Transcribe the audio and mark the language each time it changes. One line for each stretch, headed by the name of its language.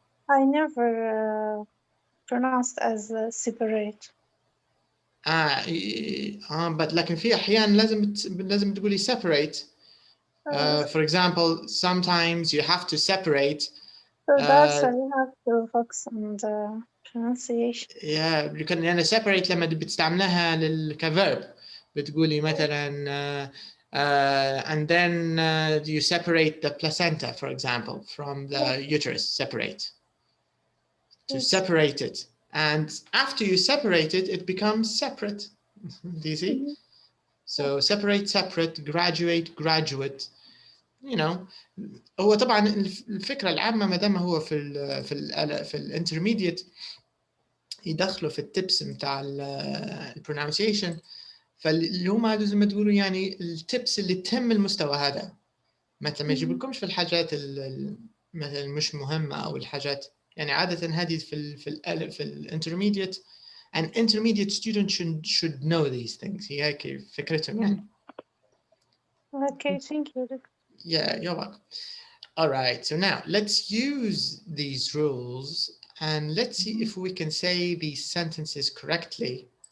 English: I never pronounced as separate.
Arabic: but لكن في أحيان لازم تقولي separate.
English: For example, sometimes you have to separate. So that's why you have to focus on the pronunciation. Yeah,
Arabic: يعني
English: separate
Arabic: لما بتستعملها كverb بتقولي مثلا
English: and then you separate the placenta, for example, from the uterus. Separate. To separate it, and after you separate it, it becomes separate. Do you see? So separate, graduate, graduate.
Arabic: You know, هو طبعا الفكرة العامة ما دام هو في الانترميديت يدخلوا في التبس متاع البرونانسيشن، فاللي هم هذول زي ما تقولوا يعني التبس اللي تهم المستوى هذا. مثلا ما يجيب لكمش في الحاجات مثلا مش مهمة أو الحاجات يعني عادة هذه في الانترميديت.
English: An intermediate student should know these things.
Arabic: هي هيك فكرتهم يعني.
English: Okay, thank you. Yeah, you're welcome. All right, so now let's use these rules and let's see if we can say these sentences correctly.